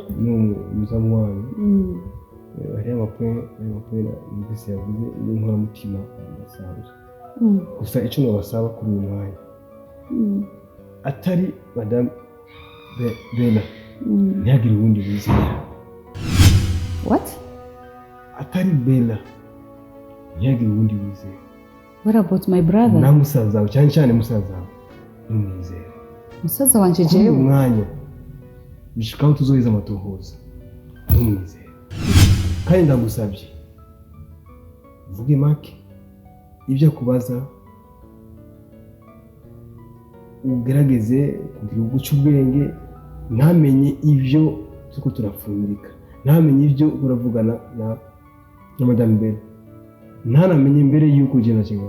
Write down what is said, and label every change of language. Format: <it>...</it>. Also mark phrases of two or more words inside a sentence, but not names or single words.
<rn>n'umuzamu wanyu hari amakuru numvise yavuze n'inkoramutima basanzwe gusa icyo nabasaba kuri uyu mwanya atari madame Bella ntihagire ubundi wizera.</rn> <en>What?</en> <rn>Atari Bella ntihagire ubundi wizera.</rn> <en>What about my brother?</en> <rn>Na musaza wawe cyane musaza wawe n'umwizera. Musaza wanje jewe umwanya bishikaho tuzoheza amatohoza n'umwizera kandi ndagusabye vuge make ibyo kubaza ugerageze kugira uguca ubwenge ntamenye ibyo turiko turapfundika ntamenye ibyo uravugana na madame Bella ntanamenye mbere yuko ugenda kimwe</rn>